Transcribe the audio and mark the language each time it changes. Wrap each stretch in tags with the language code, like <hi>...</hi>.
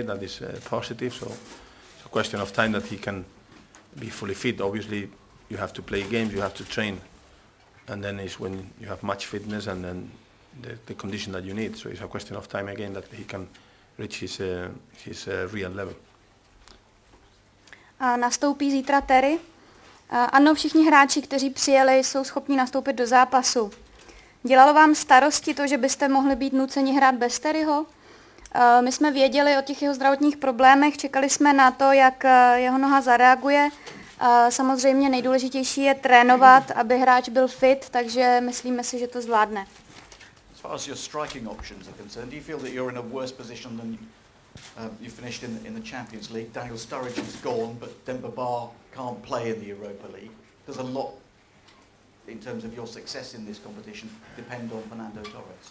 <en>That is positive. So it's a question of time that he can be fully fit. Obviously, you have to play games, you have to train, and then is when you have much fitness and then the condition that you need. So it's a question of time again that he can reach his real level.</en> <cs>Nastoupí zítra Terry. Ano, všichni hráči, kteří přijeli, jsou schopni nastoupit do zápasu. Dělalo vám starosti to, že byste mohli být nuceni hrát bez Terryho? My jsme věděli o těch jeho zdravotních problémech, čekali jsme na to, jak jeho noha zareaguje. Samozřejmě nejdůležitější je trénovat, aby hráč byl fit, takže myslíme si, že to zvládne.</cs> <en>As far as your striking options are concerned, do you feel that you're in a worse position than you finished in the Champions League? Daniel Sturridge is gone, but Demba Ba can't play in the Europa League. Does a lot, in terms of your success in this competition, depend on Fernando Torres?</en>